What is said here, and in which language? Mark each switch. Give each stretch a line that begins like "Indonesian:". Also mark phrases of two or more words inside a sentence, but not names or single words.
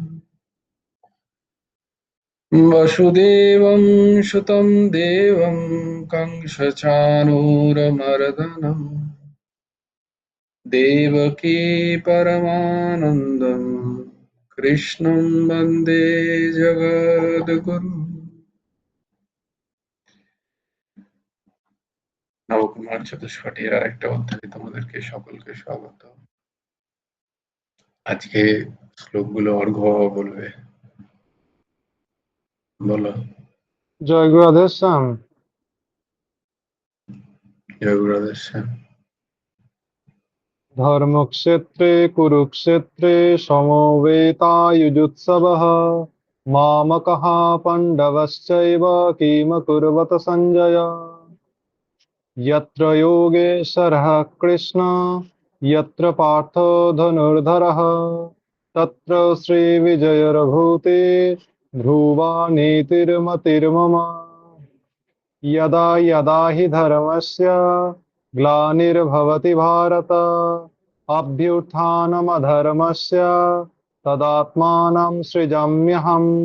Sanskrit: वसुदेवं सुतं देवं कंसचाणूरमर्दनम् देवकी परमानन्दं कृष्णं वन्दे जगद्गुरुम्।
Bangla: নবকুমার চতুষ্পটির আরেকটা অধ্যায়ে তোমাদেরকে সকলকে স্বাগত। আজকে শ্লোকগুলো অর্ঘ্য বলবে, বলো। জয় গুরু আদেশ্যাম। জয় গুরু আদেশ্যাম।
Sanskrit: ধর্মক্ষেত্রে কুরুক্ষেত্রে সমবেতাযুজুৎসবঃ মামকঃ পাণ্ডবশ্চৈব কিমকুর্বত সঞ্জয়। यत्र योगेश्वरः कृष्ण यत्र पार्थो धनुर्धरः तत्र श्रीविजयर्भूते ध्रुवा नीतिर्मतिर्मम। यदा यदा हि धर्मस्य ग्लानिर्भवति भारत अभ्युत्थानमधर्मस्य तदात्मानं सृजाम्यहम्।